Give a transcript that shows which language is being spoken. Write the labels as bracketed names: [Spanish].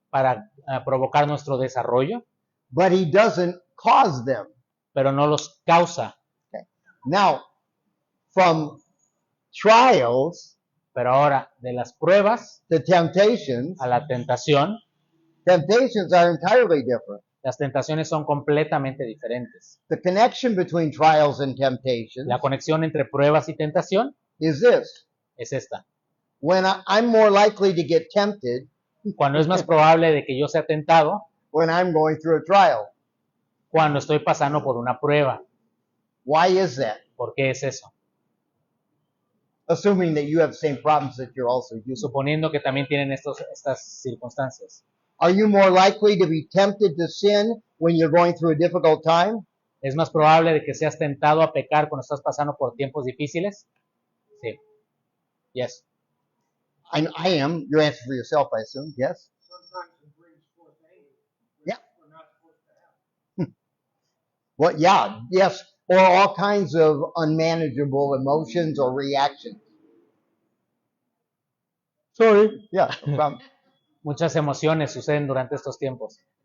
[Spanish] para provocar nuestro desarrollo, [English] but he doesn't cause them. [Spanish] pero no los causa. [English] Now, from trials [Spanish] Pero ahora, de las pruebas [English] to temptations, [Spanish] a la tentación, [English] temptations are entirely different. [Spanish] las tentaciones son completamente diferentes. [English] The connection between trials and temptations [Spanish] La conexión entre pruebas y tentación [English] is this. [Spanish] es esta. [English] When I'm more likely to get tempted [Spanish] Cuando es más probable de que yo sea tentado, [English] when I'm going through a trial. [Spanish] cuando estoy pasando por una prueba. [English] Why is that? [Spanish] ¿Por qué es eso? [English] Assuming that you have the same problems that you're also using. [Spanish] Suponiendo que también tienen estas circunstancias. [English] Are you more likely to be tempted to sin when you're going through a difficult time? [Spanish] ¿Es más probable de que seas tentado a pecar cuando estás pasando por tiempos difíciles? Sí. [English] Yes. I am. Your answer for yourself, I assume. Yes? Sometimes it brings forth anger. Yeah. We're not supposed to have. Well, yeah, yes. Or all kinds of unmanageable emotions or reactions. Sorry. Yeah. From [Spanish] Muchas emociones suceden durante estos tiempos.